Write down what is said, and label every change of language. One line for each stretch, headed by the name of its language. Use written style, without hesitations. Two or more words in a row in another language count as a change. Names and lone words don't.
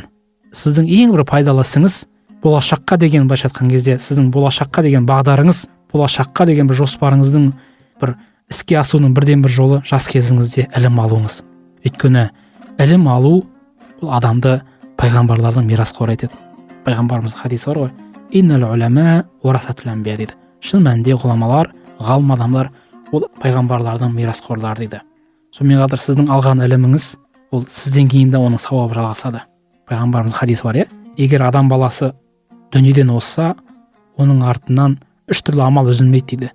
Kazakh: Сіздің ең бір пайдалы ісіңіз болашаққа деген, былайша айтқан кезде, сіздің болашаққа деген бағдарыңыз, болашаққа деген бір жоспарыңыздың бір іске асуының бірден бір жолы жас кезіңізде ілім алуыңыз. Өйткені ілім алу бұл адамды пайғамбарлардың мирасқоры етеді. Пайғамбарымыздың хадисі бар ғой:
Arabic: إن العلماء ورثة الأنبياء дейді.
Kazakh: Шын мәнінде ғұламалар, ғалым адамдар ол пайғамбарлардың мирасқорлары дейді. Сонымен қатар сіздің алған іліміңіз ол сізден кейін де оның сауабы жалғасады. Пайғамбарымыздың хадисі бар, егер адам баласы дүниеден озса, оның артынан 3 түрлі амал үзілмейді дейді.